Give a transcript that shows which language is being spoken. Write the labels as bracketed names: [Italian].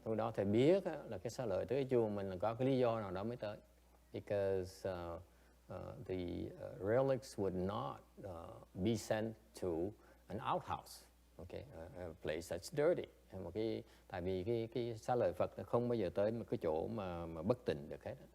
[Vietnamese] Lúc đó thầy biết là cái xá lợi tới cái chùa mình là có cái lý do nào đó mới tới. [English] Because the relics would not be sent to an outhouse. Okay, a place that's dirty. [Vietnamese] Tại vì cái xá lợi Phật nó không bao giờ tới một cái chỗ mà bất tịnh được hết.